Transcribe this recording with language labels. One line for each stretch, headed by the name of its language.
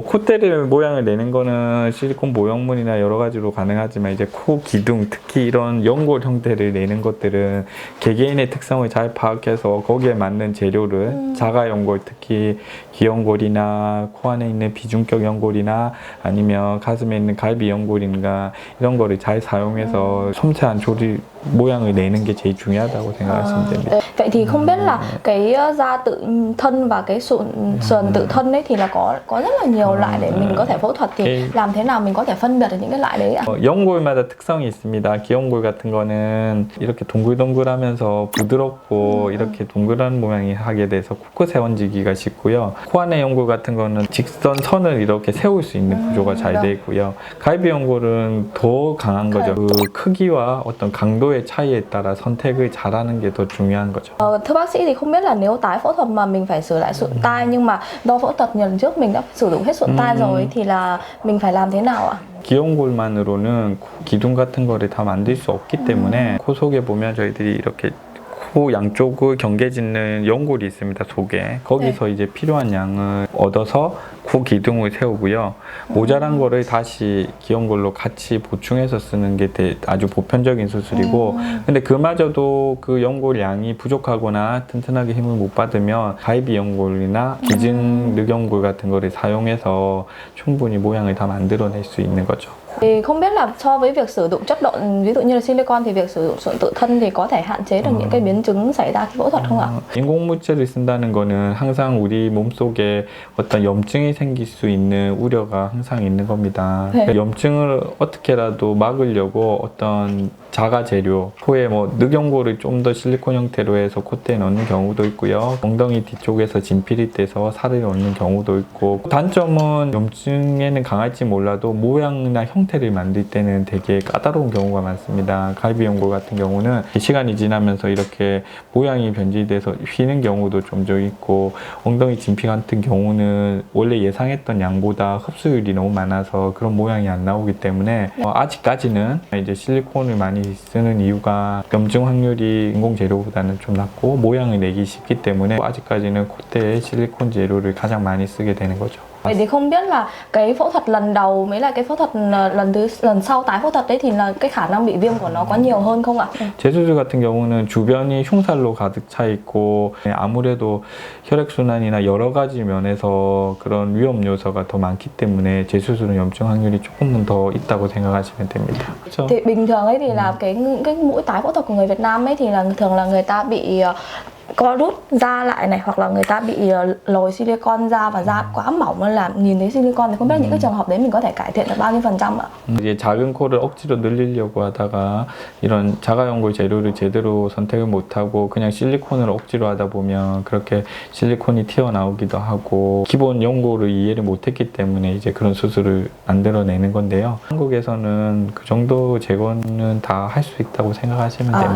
Korean: 콧대를 모양을 내는 거는 실리콘 모형물이나 여러 가지로 가능하지만 이제 코 기둥, 특히 이런 연골 형태를 내는 것들은 개개인의 특성을 잘 파악해서 거기에 맞는 재료를 자가 연골, 특히 귀연골이나 코 안에 있는 비중격 연골이나 아니면 가슴에 있는 갈비 연골인가 이런 거를 잘 사용해서 섬세한 조리 모양을 내는 게 제일 중요하다고 생각하시면 됩니다.
Vietnamese: Vậy thì không biết là cái da tự thân và cái sườn tự thân ấy thì là có rất là nhiều loại để mình có thể phẫu thuật, thì làm thế nào mình có thể phân biệt được những cái loại đấy ạ?
Korean: 연골마다 특성이 있습니다. 귀연골 같은 거는 이렇게 동글동글하면서 부드럽고 이렇게 동그란 모양이 하게 돼서 코끝에 얹기가 쉽고요. 코 안의 연골 같은 거는 직선 선을 이렇게 세울 수 있는 구조가 잘 되어 있고요. 갈비 연골은 더 강한 거죠. 그 크기와 어떤 강도의 차이에 따라 선택을 잘하는 게 더 중요한 거죠.
Vietnamese: Thưa bác sĩ thì không biết là nếu tái phẫu thuật mà mình phải sửa lại sụn tai nhưng mà do phẫu thuật lần trước mình đã sử dụng hết sụn tai rồi thì là mình phải làm thế nào ạ?
Korean: 귀연골만으로는 코 기둥 같은 거를 다 만들 수 없기 때문에 코 속에 보면 저희들이 이렇게 코 양쪽을 경계짓는 연골이 있습니다, 속에. 거기서 이제 필요한 양을 얻어서 코 기둥을 세우고요. 모자란 거를 다시 귀연골로 같이 보충해서 쓰는 게 아주 보편적인 수술이고, 근데 그마저도 그 연골 양이 부족하거나 튼튼하게 힘을 못 받으면 갈비 연골이나 기증 늑연골 같은 거를 사용해서 충분히 모양을 다 만들어낼 수 있는 거죠.
Vietnamese: Thì không biết là so với việc sử dụng chất độn ví dụ như là silicon thì việc sử dụng sụn tự thân thì có thể hạn chế được những cái biến chứng xảy ra khi phẫu thuật không ạ?
Korean: 인공물질을 쓴다는 거는 항상 우리 몸속에 어떤 염증이 생길 수 있는 우려가 항상 있는 겁니다. 그러니까 염증을 어떻게라도 막으려고 어떤 자가 재료, 코에 뭐 늑연골을 좀 더 실리콘 형태로 해서 콧대에 넣는 경우도 있고요. 엉덩이 뒤쪽에서 진피리 떼서 살을 넣는 경우도 있고, 단점은 염증에는 강할지 몰라도 모양이나 형태를 만들 때는 되게 까다로운 경우가 많습니다. 갈비 연골 같은 경우는 시간이 지나면서 이렇게 모양이 변질돼서 휘는 경우도 종종 있고, 엉덩이 진피 같은 경우는 원래 예상했던 양보다 흡수율이 너무 많아서 그런 모양이 안 나오기 때문에 아직까지는 이제 실리콘을 많이 쓰는 이유가 염증 확률이 인공 재료보다는 좀 낮고 모양을 내기 쉽기 때문에 아직까지는 콧대에 실리콘 재료를 가장 많이 쓰게 되는 거죠.
Vietnamese: Vậy thì không biết là cái phẫu thuật lần đầu mới là cái phẫu thuật lần sau tái phẫu thuật đấy thì là cái khả năng bị viêm của nó có nhiều hơn không ạ?
Korean: 재수술 같은 경우는 주변이 흉살로 가득 차 있고 아무래도 혈액순환이나 여러 가지 면에서 그런 위험 요소가 더 많기 때문에 재수술은 염증 확률이 조금은 더 있다고 생각하시면 됩니다. 그렇죠?
Vietnamese: Thì bình thường ấy thì là cái mũi tái phẫu thuật của người Việt Nam ấy thì là thường là người ta bị co rút da lại này, hoặc là người ta bị lồi silicone ra và da quá mỏng nên là nhìn thấy silicone, thì không biết những cái trường hợp đấy mình có thể cải thiện được bao nhiêu % ạ?
Korean: 이제 작은 코를 억지로 늘리려고 하다가 이런 자가연골 재료를 제대로 선택을 못하고 그냥 실리콘을 억지로 하다 보면 그렇게 실리콘이 튀어나오기도 하고 기본 연골을 이해를 못했기 때문에 이제 그런 수술을 만들어내는 건데요. 한국에서는 그 정도 제거는 다 할 수 있다고 생각하시면 됩니다.